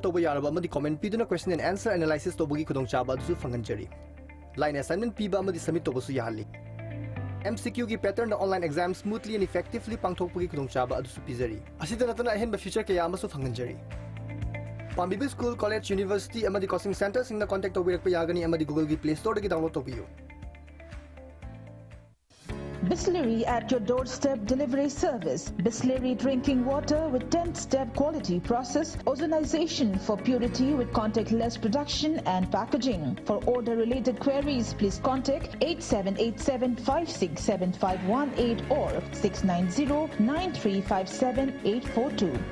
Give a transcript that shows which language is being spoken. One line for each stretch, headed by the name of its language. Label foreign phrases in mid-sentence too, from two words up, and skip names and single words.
Manipuri: toba yaraba amadi comment piduna
English: question and answer analysis
Manipuri: tobagi khudongchaba du fanganjari
English: line assignment
Manipuri: piba amadi submit tobasu yahali MCQ ki pattern
English: online exam smoothly and effectively
Manipuri: pangthokpagi khudongchaba adu pizari asida natana ahenba feature kaya amasu fanganjari Pambibi
English: School College University
Manipuri: amadi
English: coaching center
Manipuri: singna contact tobirakpa yagani amadi Google gi Play Store dagi download tobiyu
English: Bisleri at your doorstep delivery service. Bisleri drinking water with 10-step quality process, ozonization for purity with contactless production and packaging. For order-related queries, please contact 8787-567-518 or 690-9357-842.